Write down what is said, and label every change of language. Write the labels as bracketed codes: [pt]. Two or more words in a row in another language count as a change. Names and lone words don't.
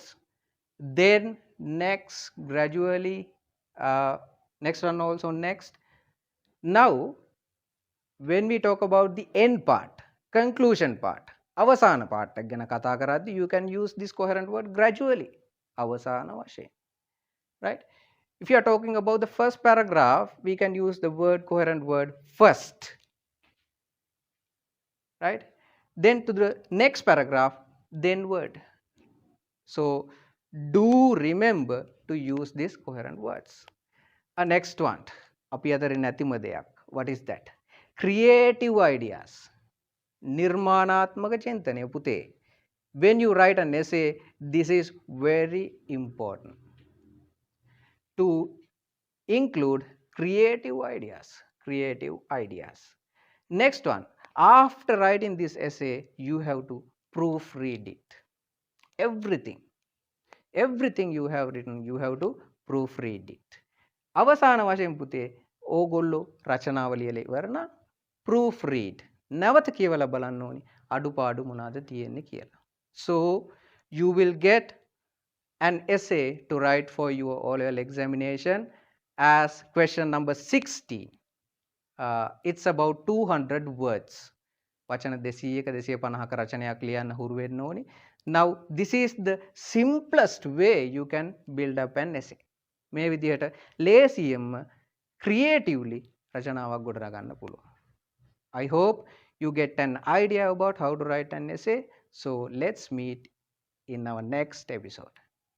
[en] Then next, gradually, next one also next. Now, when we talk about the end part, conclusion part, [si] අවසාන part එක ගැන කතා කරද්දී [en] you can use this coherent word gradually. [si] අවසාන වශයෙන්. [en] Right? If you are talking about the first paragraph, we can use the word coherent word first. Right? Then to the next paragraph, then word. So do remember to use these coherent words. Next one, [si] අපි අතරින් නැතිම දෙයක්. [en] What is that? Creative ideas. [si] නිර්මාණාත්මක චින්තනය පුතේ. [en] When you write an essay, this is very important to include creative ideas. Creative ideas. Next one, after writing this essay, you have to proofread it. Everything you have written, you have to proofread it. [si] අවසාන වශයෙන් පුතේ ඕගොල්ලෝ රචනාව ලියලා ඉවරනා proofread. නැවත කියවලා බලන්න ඕනි අඩුපාඩු මොනවාද තියෙන්නේ කියලා. [en] So you will get an essay to write for your O-level examination as question number 16. It's about 200 words. [si] වචන 200ක 250ක රචනයක් ලියන්න හුරු වෙන්න ඕනි. [en] Now this is the simplest way you can build up an essay. [si] මේ විදිහට ලේසියෙන්ම creatively රචනාවක් ගොඩනගා ගන්න පුළුවන්. [en] I hope you get an idea about how to write an essay. So let's meet in our next episode.